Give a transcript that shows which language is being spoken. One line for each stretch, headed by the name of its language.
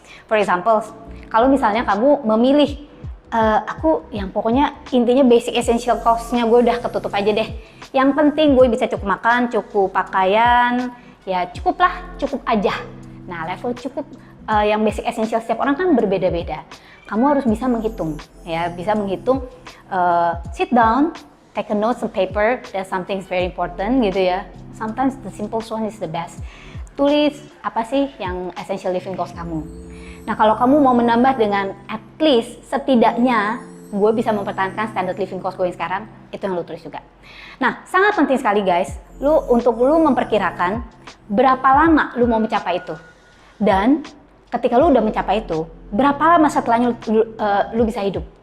English: For example,
Indonesian: kalau misalnya kamu memilih, aku yang pokoknya intinya basic essential cost-nya gue udah ketutup aja deh. Yang penting gue bisa cukup makan, cukup pakaian, ya cukup aja. Nah, level cukup yang basic essential setiap orang kan berbeda-beda. Kamu harus bisa menghitung, ya, bisa menghitung.
English: Sit down, take a note, some paper, that something is very important
Indonesian: gitu ya.
English: Sometimes the simple one is the best.
Indonesian: Tulis apa sih yang essential living cost kamu. Nah, kalau kamu mau menambah dengan
English: at least
Indonesian: setidaknya gue bisa mempertahankan standard living cost gue yang sekarang, itu yang lu tulis juga. Nah, sangat penting sekali guys, untuk lu memperkirakan berapa lama lu mau mencapai itu. Dan ketika lu udah mencapai itu, berapa lama setelahnya lu bisa hidup.